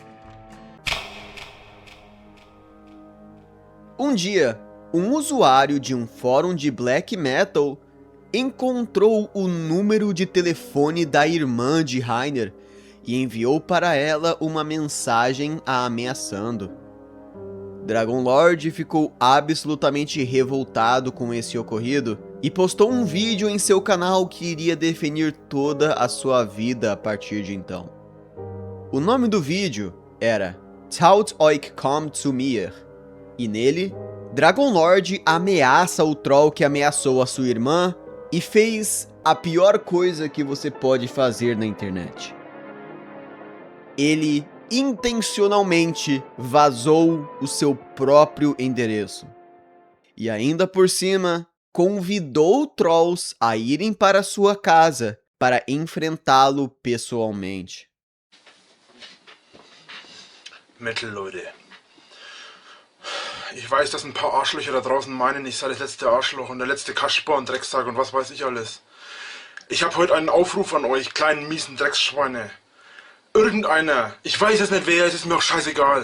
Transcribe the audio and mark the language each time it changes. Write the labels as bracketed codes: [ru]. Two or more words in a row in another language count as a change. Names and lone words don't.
[pt] Um dia, um usuário de um fórum de black metal encontrou o número de telefone da irmã de Rainer e enviou para ela uma mensagem a ameaçando. Dragon Lord ficou absolutamente revoltado com esse ocorrido e postou um vídeo em seu canal que iria definir toda a sua vida a partir de então. O nome do vídeo era Traut euch komm zu mir, e nele Dragon Lord ameaça o troll que ameaçou a sua irmã e fez a pior coisa que você pode fazer na internet. Ele intencionalmente vazou o seu próprio endereço. E ainda por cima, convidou trolls a irem para sua casa para enfrentá-lo pessoalmente. [de] Metal, Leute. Ich weiß, dass ein paar Arschlöcher da draußen meinen, ich sei das letzte Arschloch und der letzte Kasper und Drecksack und was weiß ich alles. Ich habe heute einen Aufruf an euch, kleinen miesen Drecksschweine. Irgendeiner, ich weiß jetzt nicht wer, es ist mir auch scheißegal.